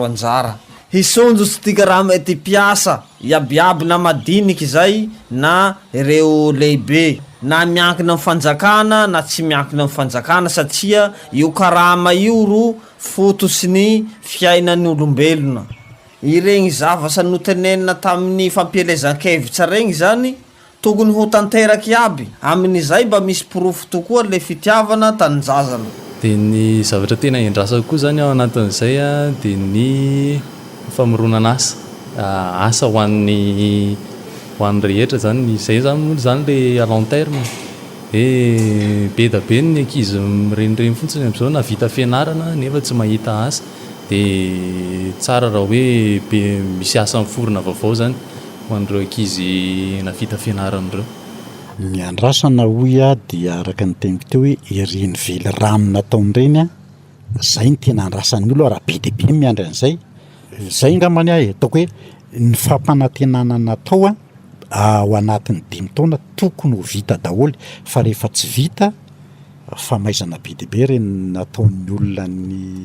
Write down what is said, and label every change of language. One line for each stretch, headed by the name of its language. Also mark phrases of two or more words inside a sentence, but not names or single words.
Malagasy: anjara hisonjo tsy tika raha mety piasa iabiaby na madiniky zay na ireo lehibe na miankina amin'ny fanjakana na tsy miankina amin'ny fanjakana satria io karama io ro foto sy ny fiainan'ny olombelona iregny zavasa notenenina tamin'ny fampielezan-kevitra regny zany tokony ho tanteraky aby amin'izay mba misy porofo tokoa le fitiavana tanjazana dia ny zavatra tena endrasako koa zany ao anatin'izay a dia ny famoronana asa ho an'ny rehetra zany izay zany le
French: à long terme
Malagasy: be da be ny ankizy mirenireny fotsiny am'izao na vita fianarana nefa tsy mahita asa dia tsara raha hoe misy asa miforona vaovao zany ho an'ireo ankizy na vita fianaran'ireo ny andrasana hoy a dia araka ny teniko teo hoe ireny vely ramina taon'ireny a zay ny tena andrasan'ny olo raha be dia be miandry an'izay zay ngamany ahy ataoko hoe ny fampanantenana natao a ao anatin'ny 5 taona tokony ho vita daholo fa rehefa tsy vita famaizana be dia be reny nataon'ny olona ny